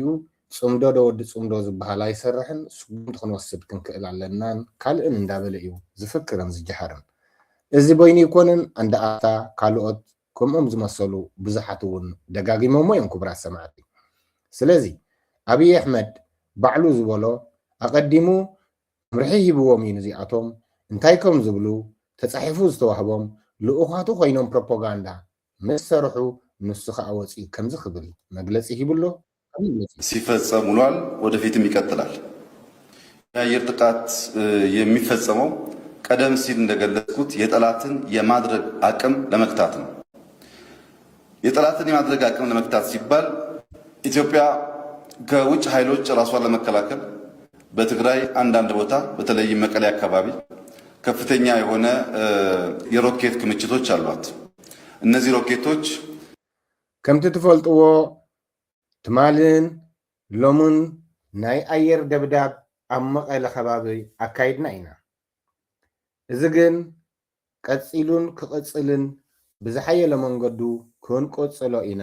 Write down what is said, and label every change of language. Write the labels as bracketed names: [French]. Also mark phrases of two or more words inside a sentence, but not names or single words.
[Tigrinya] ፅምዶ ዶ ወዲ ፅምዶ ዝበሃል ኣይሰርሕን ስጉምቲ ክንወስድ ክንክእል ኣለናን ካልእን እንዳበለ እዩ ዝፍክርን ዝጀሓርን። እዚ በይኑ ይኮነን ኣንዳኣታ ካልኦት ከምኦም ዝመሰሉ ብዙሓት እውን ደጋጊሞሞ እዮም ክቡራት ሰማዕቲ። ስለዚ ኣብይ ኣሕመድ ባዕሉ ዝበሎ ኣቀዲሙ ምርሒ ሂብዎም እዩ ነዚኣቶም እንታይ ከም ዝብሉ ተፃሒፉ ዝተዋህቦም ልኡኻቱ ኮይኖም ፕሮፓጋንዳ ምስ ሰርሑ ንሱ ከዓ ወፂኡ ከምዚ ክብል መግለፂ ሂብሎ [Amharic] ሲፈጸም ውሏል፣ ወደፊትም ይቀጥላል። የአየር ጥቃት የሚፈጸመው ቀደም ሲል እንደገለጽኩት የጠላትን የማድረግ አቅም ለመክታት ነው። የጠላትን የማድረግ አቅም ለመክታት ሲባል ኢትዮጵያ ከውጭ ኃይሎች ራሷን ለመከላከል በትግራይ አንዳንድ ቦታ በተለይም መቀሌ አካባቢ ከፍተኛ የሆነ የሮኬት ክምችቶች አሏት። እነዚህ ሮኬቶች [Tigrinya] ከምቲ ትፈልጥዎ ትማልን ሎሙን ናይ ኣየር ደብዳብ ኣብ መቐለ ከባቢ ኣካይድና ኢና። እዚ ግን ቀፂሉን ክቕፅልን ብዝሓየለ መንገዱ ክንቆፅሎ ኢና